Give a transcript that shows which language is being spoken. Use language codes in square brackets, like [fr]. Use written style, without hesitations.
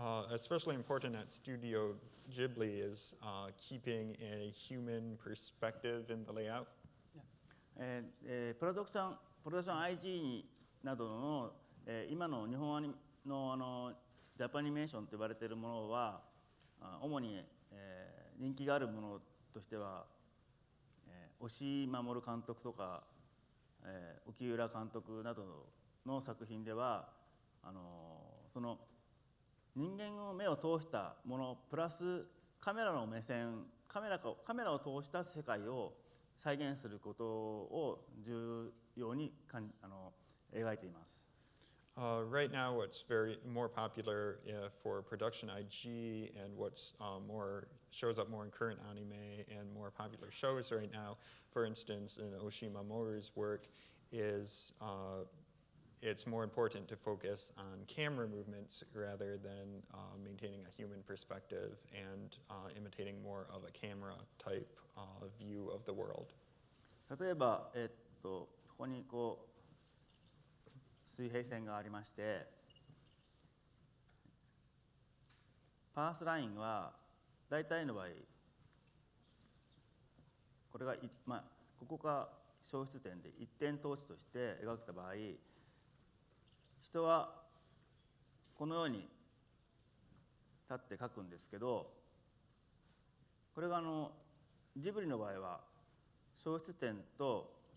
[en] Especially important at Studio Ghibli is keeping a human perspective in the layout. [ja] プロダクション IG などの今の日本アニのジャパニメーションと呼ばれているものは主に、人気があるものとしては、押井守監督とか、沖浦監督などの作品ではその人間の目を通したものプラスカメラの目線カメラを通した世界を再現することを重要に描いています。 [en] Right now, what's more popular for production IG and what's shows up more in current anime and more popular shows right now, for instance, in Oshii Mamoru's work, is it's more important to focus on camera movements rather than maintaining a human perspective and imitating more of a camera type view of the world. [ja] 例えば、ここに水平線がありまして、パースラインは大体の場合これが、ここが消失点で一点透視として描けた場合、人はこのように立って描くんですけど、これがジブリの場合は消失点と